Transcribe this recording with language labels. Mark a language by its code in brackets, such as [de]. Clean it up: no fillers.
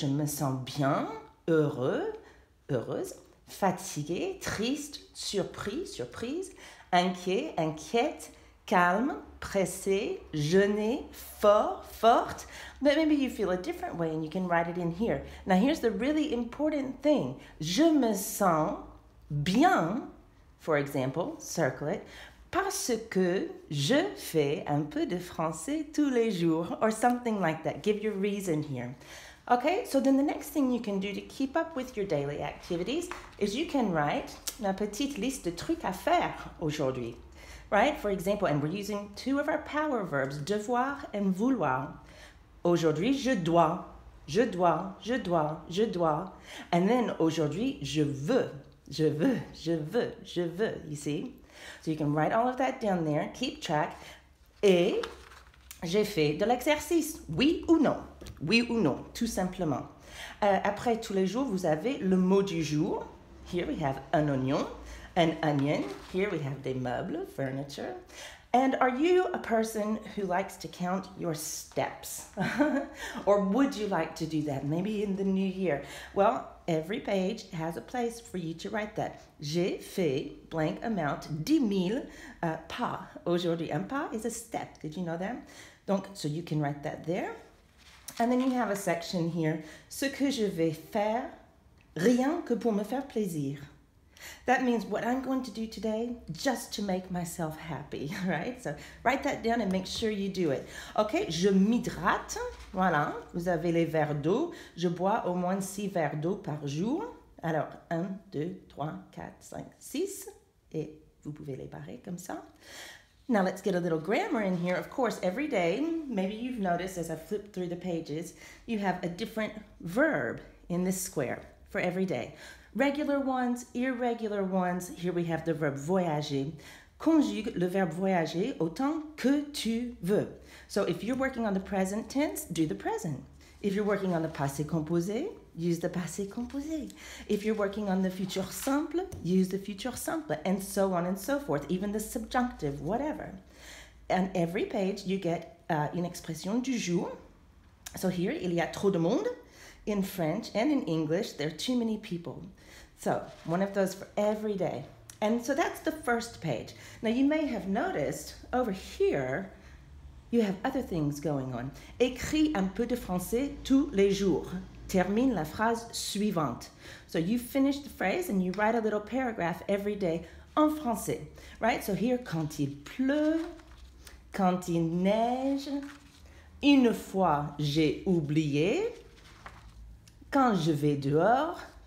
[fr] Je me sens bien, heureux, heureuse, fatigué, triste, surpris, surprise, inquiet, inquiète, calme, pressé, gêné, fort, forte. [en] But maybe you feel a different way and you can write it in here. Now here's the really important thing. [fr] Je me sens bien, [en] for example, circle it, [fr] parce que je fais un peu de français tous les jours, [en] or something like that. Give your reason here. Okay, so then the next thing you can do to keep up with your daily activities is you can write [fr] une petite liste de trucs à faire aujourd'hui. [en] Right? For example, and we're using 2 of our power verbs, devoir and vouloir. [fr] Aujourd'hui, je dois, je dois, je dois, je dois. [en] And then [fr] aujourd'hui, je veux, je veux, je veux, je veux, [en] you see? So you can write all of that down there, keep track. [fr] Et j'ai fait de l'exercice, oui ou non? Oui ou non, tout simplement. Après, tous les jours, vous avez le mot du jour. [en] Here we have [fr] un oignon, [en] an onion. Here we have [fr] des meubles, [en] furniture. And are you a person who likes to count your steps? Or would you like to do that, maybe in the new year? Well, every page has a place for you to write that. [fr] J'ai fait [en] blank amount, [fr] 10 000 pas. Aujourd'hui, un pas [en] is a step. Did you know that? Donc, so you can write that there. And then you have a section here. [fr] Ce que je vais faire, rien que pour me faire plaisir. [en] That means what I'm going to do today just to make myself happy, right? So write that down and make sure you do it. [fr] Okay, je m'hydrate. Voilà, vous avez les verres d'eau. Je bois au moins 6 verres d'eau par jour. Alors, 1, 2, 3, 4, 5, 6. Et vous pouvez les barrer comme ça. [en] Now let's get a little grammar in here. Of course, every day, maybe you've noticed as I flip through the pages, you have a different verb in this square for every day. Regular ones, irregular ones. Here we have the verb voyager. [fr] Conjugue le verbe voyager autant que tu veux. [en] So if you're working on the present tense, do the present. If you're working on the passé composé, use the passé composé. If you're working on the futur simple, use the futur simple, and so on and so forth, even the subjunctive, whatever. And every page you get [fr] une expression du jour. [en] So here, [fr] il y a trop de monde. [en] In French and in English, there are too many people. So one of those for every day. And so that's the first page. Now you may have noticed over here, you have other things going on. [fr] Écris un peu de français tous les jours. Termine la phrase suivante. [en] So you finish the phrase and you write a little paragraph every day [fr] en français. [en] Right? So here, [fr] quand il pleut, quand il neige, une fois j'ai oublié, quand je vais dehors.